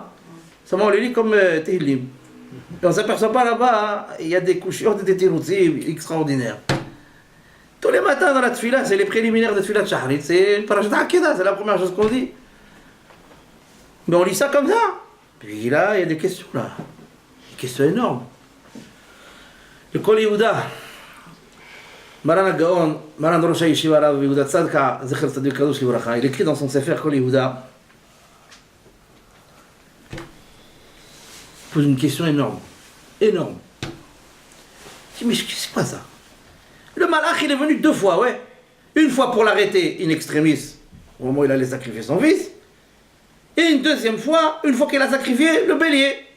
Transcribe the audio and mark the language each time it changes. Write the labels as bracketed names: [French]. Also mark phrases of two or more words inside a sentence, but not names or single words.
[French] Seulement, on les lit comme Tehillim. Et on ne s'aperçoit pas là-bas, il y a des couchures, des tiroutsim extraordinaires. Tous les matins dans la tefila, c'est les préliminaires de tefila de Shahrit. C'est Parashat Akedah, c'est la première chose qu'on dit. Mais on lit ça comme ça. Puis là, il y a des questions là. Des questions énormes. Le Kol Yehuda. Maran Gaon, Maran Rosh Yeshiva Rav Yehuda Tzadka, [Hebrew] זכר צדיק קדוש לברכה, [French] il écrit dans son Sefer Kol Yehuda, il pose une question énorme. Énorme. Je dis, mais c'est quoi ça? Le malach, il est venu 2 fois, ouais. Une fois pour l'arrêter in extremis, au moment où il allait sacrifier son fils, et une deuxième fois, une fois qu'il a sacrifié le bélier.